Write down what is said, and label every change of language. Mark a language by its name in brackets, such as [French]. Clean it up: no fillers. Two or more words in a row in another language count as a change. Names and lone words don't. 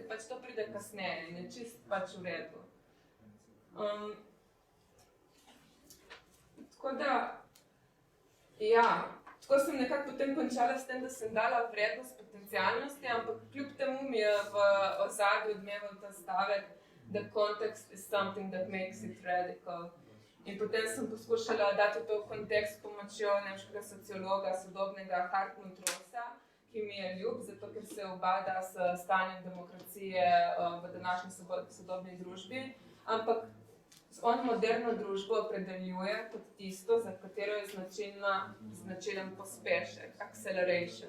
[Slovenian] Pač to pride kasneje in je čist pač v redu. Tako da, ja, tako sem nekako potem končala s tem, da sem dala vrednost potencialnosti, ampak kljub temu mi je v ozadju odmeval ta stavek, [English] the context is something that makes it radical. [Slovenian] In potem sem poskušala dati to v kontekst s pomočjo nemškega sociologa, sodobnega Hartmut Rosa, ki mi je ljub, zato ker se ubada s stanjem demokracije v današnji sodobni družbi, ampak on moderno družbo opredeljuje kot tisto, za katero je značilen pospešek, acceleration.